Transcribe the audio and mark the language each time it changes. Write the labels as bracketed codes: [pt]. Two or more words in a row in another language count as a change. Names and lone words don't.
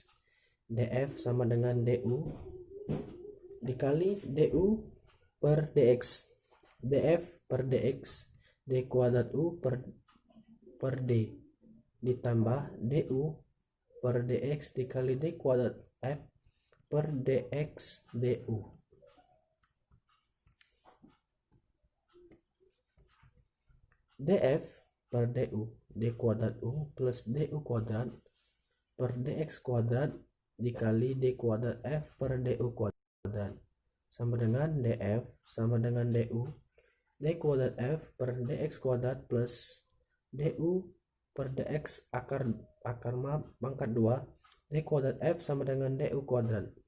[id] Df sama dengan du dikali du per dx. Df per dx D kuadrat U per per D ditambah du per dx dikali d kuadrat f per dx du. df per du d kuadrat u plus du kuadrat per dx kuadrat dikali d kuadrat f per du kuadrat sama dengan df sama dengan du d kuadrat f per dx kuadrat plus du per dx akar pangkat 2 d kuadrat f sama dengan du kuadrat.